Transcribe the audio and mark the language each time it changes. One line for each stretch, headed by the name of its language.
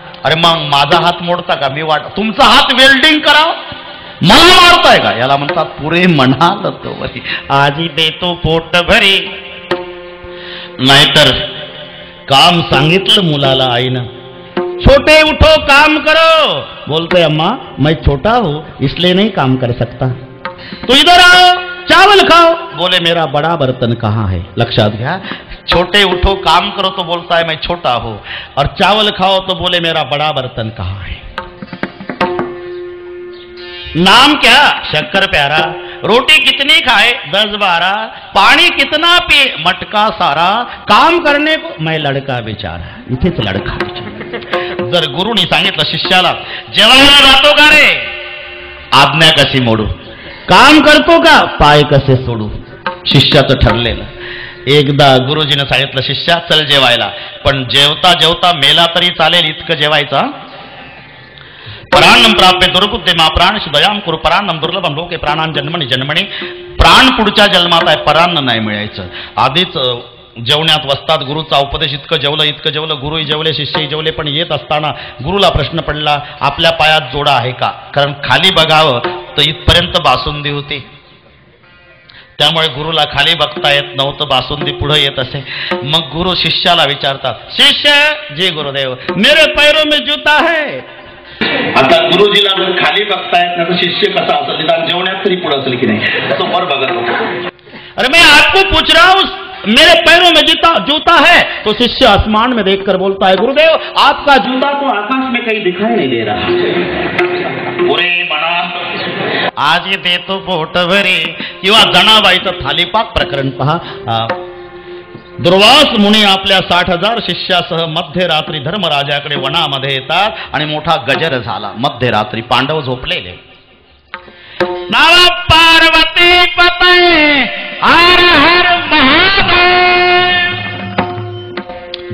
Marathi: अरे मग माझा हात मोडता का? मी तुमचा हात वेल्डिंग कराव, मला मारताय का? याला म्हणतात पुरे म्हणाल तो वरी, आजी देतो पोट भरी. नाहीतर काम सांगितलं मुलाला आईनं,
Hindi: छोटे उठो काम करो. बोलते अम्मा मैं छोटा हूं इसलिए नहीं काम कर सकता. तो इधर आओ चावल खाओ. बोले मेरा बड़ा बर्तन कहाँ है?
Marathi: लक्षात घ्या,
Hindi: छोटे उठो काम करो तो बोलता है मैं छोटा हूं, और चावल खाओ तो बोले मेरा बड़ा बर्तन कहाँ है. नाम क्या? शक्कर प्यारा. रोटी कितनी खाए? 10-12. पानी कितना पिए? मटका सारा. काम करने को मैं लड़का बेचारा.
Marathi: इथेच लडका बेचारा. जर गुरुनी सांगितलं शिष्याला, जेवायला जातो का रे? आज्ञा कशी मोडू? काम करतो का? पाय कसे सोडू? शिष्याचं ठरलेलं. एकदा गुरुजीनं सांगितलं, शिष्या चल जेवायला, पण जेवता जेवता मेला तरी चालेल इतकं जेवायचं.
Sanskrit: प्राणम प्राप्य दुर्बुद्धे मा प्राणशी दयाम कुरु परान्नम दुर्लभम लोके प्राणान जन्मणी जन्मणी.
Marathi: प्राण पुढच्या जन्मात आहे, परान्न नाही मिळायचं. आधीच जेवण्यात वसतात. गुरुचा उपदेश इतकं जेवलं, गुरुही जेवले, शिष्यही जेवले. पण येत असताना गुरुला प्रश्न पडला, आपल्या पायात जोडा आहे का? कारण खाली बघावं तर इथपर्यंत बासुंदी होती, त्यामुळे गुरुला खाली बघता येत नव्हतं, बासुंदी पुढे येत असे. मग गुरु शिष्याला विचारतात,
Hindi: शिष्य जी गुरुदेव मेरे पैरों में जूता है.
Marathi: आता गुरुजीला जर खाली बघता येत नाही तर शिष्य कसा असेल? निदान जेवण्यात तरी पुढे असेल की नाही? तो वर बघत होता.
Hindi: अरे मैं आपको पूछ रहा हूं मेरे पैरों में जूता है. तो शिष्य आसमान में देखकर बोलता है, गुरुदेव आपका जूता तो आकाश में कहीं दिखाई नहीं दे रहा.
Marathi: पुरे म्हणा आज देतो पोट भरी. किंवा जनाबाईचं थालीपाक प्रकरण पहा. दुर्वास मुनी आपल्या 60,000 शिष्यासह मध्यरात्री धर्मराजाकडे वनामध्ये येतात आणि मोठा गजर झाला. मध्यरात्री पांडव झोपलेले. नाव पार्वती पते हर हर महादेव.